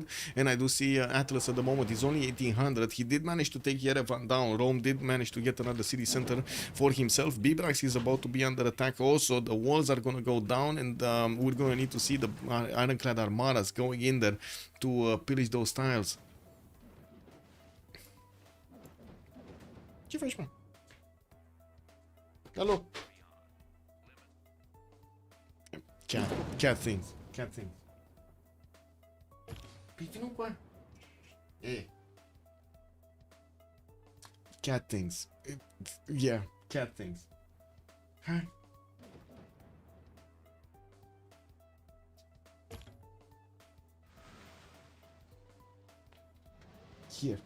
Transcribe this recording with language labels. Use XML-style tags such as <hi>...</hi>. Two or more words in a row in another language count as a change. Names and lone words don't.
<en>And I do see Atlas at the moment is only 1,800. He did manage to take Yerevan down. Rome did manage to get another city center for himself. Bibrax is about to be under attack also. The walls are going to go down, and we're going to need to see the ironclad armadas going in there to pillage those tiles.</en> <ro>Ce faci, mă?</ro> <en>Hello. Cat things.</en> <ro>Păi vină cu aia.</ro> <en>Cat things. Yeah, cat things. Hai. Here.</en>